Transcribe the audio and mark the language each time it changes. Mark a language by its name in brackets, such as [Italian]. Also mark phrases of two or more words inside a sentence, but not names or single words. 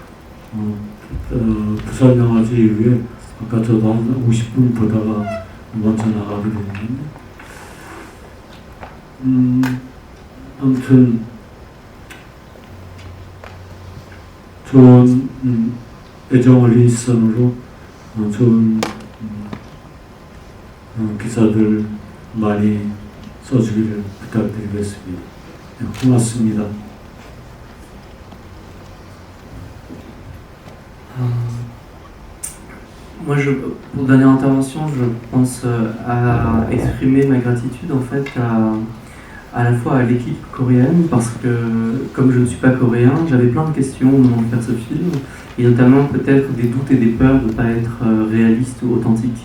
[Korean] 부산 영화제 이후에 아까 저도 한 50분 보다가 먼저 나가게 됐는데 아무튼 좋은 애정어린 시선으로 좋은 기사들 많이 써주기를 부탁드리겠습니다. 네, 고맙습니다. [French] Moi, pour dernière intervention, je pense à exprimer ma gratitude en fait à la fois à l'équipe coréenne parce que comme je ne suis pas coréen, j'avais plein de questions au moment de faire ce film et notamment peut-être des doutes et des peurs de ne pas être réaliste ou authentique.